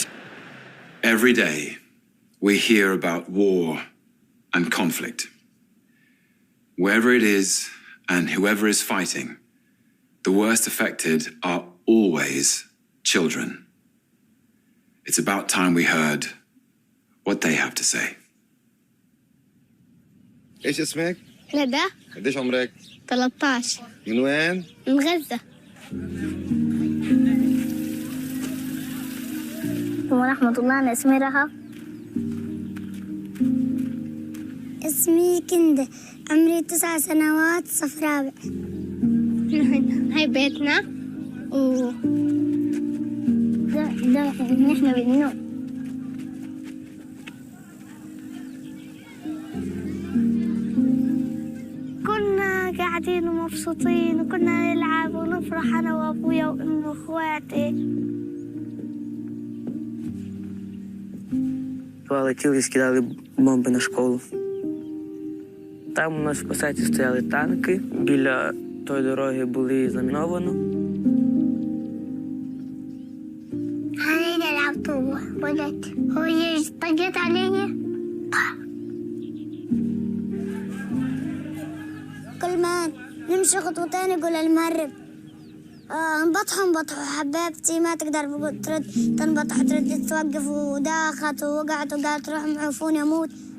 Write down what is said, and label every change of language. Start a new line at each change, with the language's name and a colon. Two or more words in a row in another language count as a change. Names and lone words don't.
English: Every day, we hear about war and conflict. Wherever it is and whoever is fighting, the worst affected are always children. It's about time we heard what they have to say.
Arabic: ايش اسمك؟ ندى. قديش عمرك؟ 13. من وين؟ من غزة. ورحمة الله. أنا اسمي رهف. اسمي كندة، عمري 9 سنوات، صف رابع. هاي بيتنا و نحن بالنوم. كنا قاعدين ومبسوطين وكنا نلعب ونفرح أنا وأبويا وأمي وأخواتي.
Ukrainian: Летіли, скидали бомби на школу. Там у нас в посаді стояли танки, біля тої дороги були заміновано.
Arabic: أنا نلعب طوبة، ولد هو طقت علي. كل ما نمشي خطوتين يقول المهرب انبطحوا حبيبتي ما تقدر ترد تنبطح ترد توقف وداخت ووقعت وقالت روح معفوني اموت.